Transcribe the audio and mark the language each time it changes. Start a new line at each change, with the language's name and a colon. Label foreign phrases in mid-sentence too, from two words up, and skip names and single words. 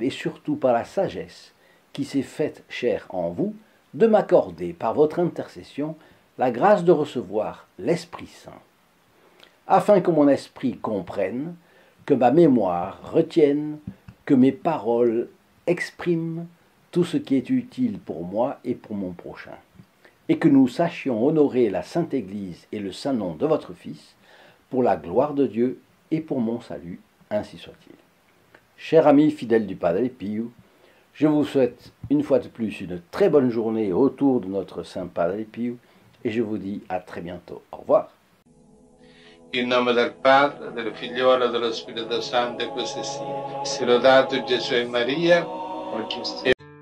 French: et surtout par la sagesse qui s'est faite chair en vous, de m'accorder par votre intercession la grâce de recevoir l'Esprit Saint, afin que mon esprit comprenne, que ma mémoire retienne, que mes paroles expriment tout ce qui est utile pour moi et pour mon prochain, et que nous sachions honorer la Sainte Église et le saint nom de votre Fils, pour la gloire de Dieu et pour mon salut, ainsi soit-il. Chers amis fidèles du Padre Pio, je vous souhaite une fois de plus une très bonne journée autour de notre Saint Padre Pio, et je vous dis à très bientôt. Au revoir.
Italian: In nome del Padre, del Figliolo e dello Spirito Santo, e così sia. Sia lodato Gesù e Maria,